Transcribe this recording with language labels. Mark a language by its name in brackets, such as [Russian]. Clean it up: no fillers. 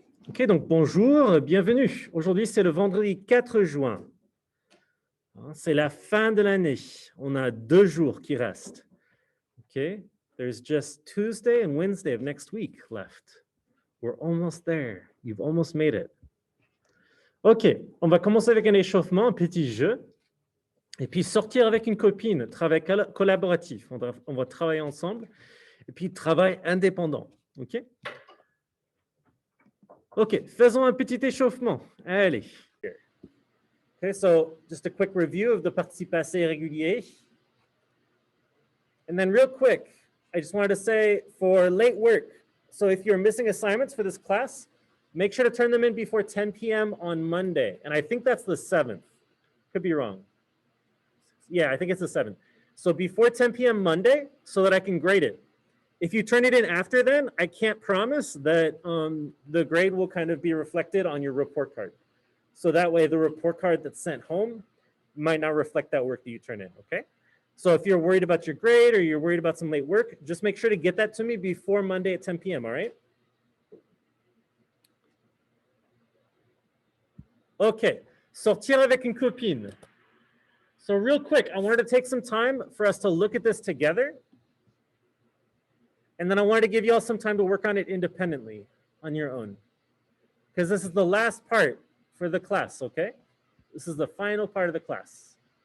[French] Ok, donc bonjour, bienvenue. Aujourd'hui, c'est le vendredi 4 juin. C'est la fin de l'année. On a 2 jours qui restent. [English] Ok, there's just Tuesday and Wednesday of next week left. We're almost there. You've almost made it. [French] Ok, on va commencer avec un échauffement, un petit jeu. Et puis sortir avec une copine, travail collaboratif. On va travailler ensemble. Et puis travail indépendant. Ok? Ok, faisons un petit échauffement. Allez. [English] Okay, so just a quick review of the participe passé régulier. And then real quick, I just wanted to say for late work, so if you're missing assignments for this class, make sure to turn them in before 10 p.m. on Monday. And I think that's the 7th. Could be wrong. Yeah, I think it's the 7th. So before 10 p.m. Monday, so that I can grade it. If you turn it in after then, I can't promise that the grade will kind of be reflected on your report card. So that way the report card that's sent home might not reflect that work that you turn in, okay? So if you're worried about your grade or you're worried about some late work, just make sure to get that to me before Monday at 10 p.m., all right? [French] Okay, sortir avec une copine. [English] So real quick, I wanted to take some time for us to look at this together. And then I wanted to give you all some time to work on it independently on your own. Because this is the last part for the class, okay? This is the final part of the class.